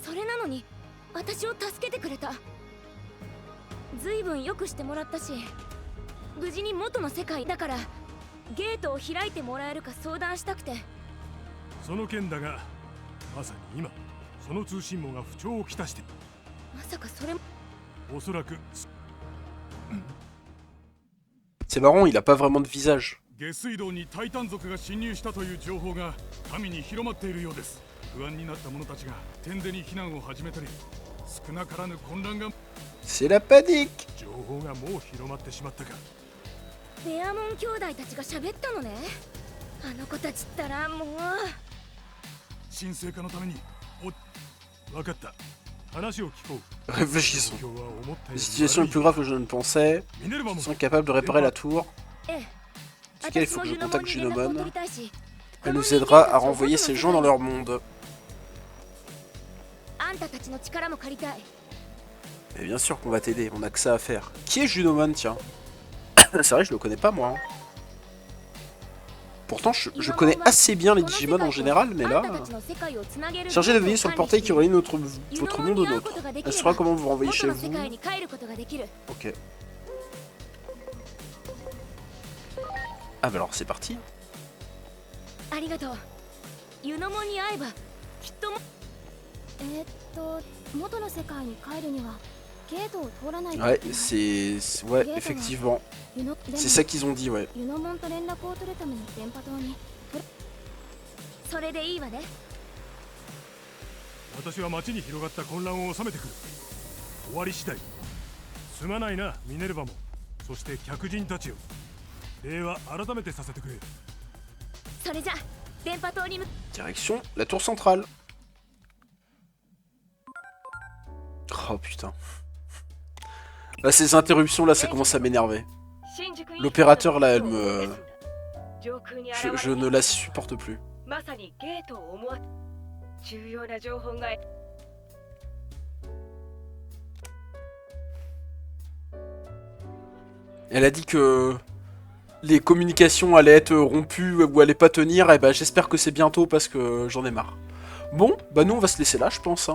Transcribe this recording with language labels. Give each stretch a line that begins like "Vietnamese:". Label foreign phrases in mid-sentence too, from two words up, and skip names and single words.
Japanese: それなのに私を助けてくれた。ずいぶんよくしてもらったし、無事に元の世界だから。ゲートを開いてもらえるか相談したくて。その件だがまさに今その通信網が不調をきたしている。まさかそれもおそらく
French: C'est marrant, il a pas vraiment de visage.
Japanese: 下水道にタイタン族が侵入したという情報が民に広まっているようです。不安になった者たちが天でに避難を始めたり、少なからぬ混乱が
French: C'est la panique.
Japanese: 情報がもう広まってしまったか。ベアモン兄弟たちが喋ったのね。あの子たちったらもう神聖化のために分かった。話を聞こう。
French: Réfléchissons.
Japanese: 状況は思ったよ
French: La
Japanese: り
French: situation est plus grave que je ne pensais. ミネルヴァ Ils
Japanese: も
French: sont capables de réparer la tour.
Japanese: ええ
French: C'est qu'il faut que je
Japanese: 私も
French: contacte
Japanese: ユノモンに連絡を Junomon. 取りたいし
French: Elle nous aidera à renvoyer ces gens dans leur monde.
Japanese: あんたたちの力も借りたい。
French: Et bien sûr qu'on va t'aider, on a que ça à faire. Qui est Junomon, tiens? C'est vrai, je le connais pas moi. Hein. Pourtant, je connais assez bien les Digimon en général, mais là... Chargez de veiller sur le portail qui relie votre monde au nôtre. Elle saura comment vous renvoyer chez vous. Ok. Ah bah alors c'est parti.
Japanese: ありがとう。ユノモンに会えばきっとも元の世界に帰るにはゲートを通らないとい
French: Ouais,
Japanese: けない。
French: c'est... Ouais, effectivement. ユノ C'est ça qu'ils ont dit, ouais.
Japanese: ユノモンと連絡を取るために電波塔にそれでいいわね。私は町に広がった混乱を収めてくる。終わり次第すまないな、ミネルヴァも。そして客人たちよ、礼は改めてさせてくれ。それじゃ電波塔に
French: Direction la tour centrale. Oh putain. Là, ces interruptions là, ça commence à m'énerver. L'opérateur là, elle me... Je ne la supporte plus.
Japanese: まさにゲートを思わ重要な情報が
French: Elle a dit que les communications allaient être rompues ou allaient pas tenir, et bah j'espère que c'est bientôt parce que j'en ai marre. Bon, bah nous on va se laisser là je pense.